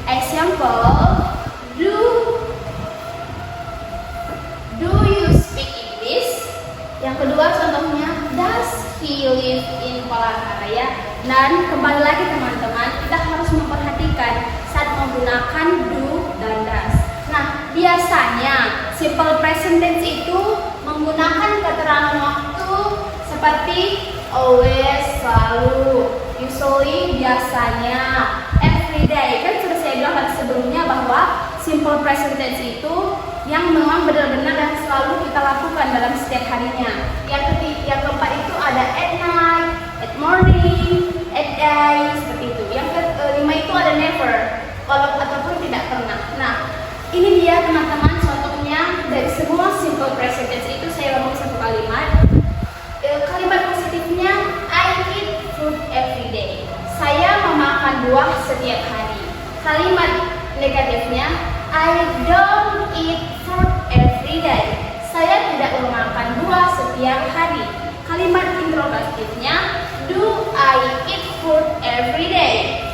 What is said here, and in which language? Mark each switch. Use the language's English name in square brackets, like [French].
[English] Example, do you speak English? [Indonesian] Yang kedua contohnya, [English] does he live in Palangkaraya? [Indonesian] Dan kembali lagi teman-teman, kita harus memperhatikan saat menggunakan do dan does. Nah, biasanya simple present tense itu menggunakan keterangan waktu seperti always, selalu, usually, biasanya, everyday. Kan sudah saya bilang tadi sebelumnya bahwa simple present tense itu yang memang benar-benar dan selalu kita lakukan dalam setiap harinya. Yang keempat itu ada [English] at night, at morning, at day, [Indonesian] seperti itu. Yang kelima itu ada never, kalau ataupun tidak pernah. Nah, ini dia teman-teman contohnya dari semua simple present tense itu saya ngomong satu kalimat. Kalimat positifnya [English] I eat fruit every day. [Indonesian] Saya memakan buah setiap hari. Kalimat negatifnya [English] I don't eat fruit every day. [Indonesian] Saya tidak memakan buah setiap hari. Kalimat interrogatifnya [English] do I eat fruit every day?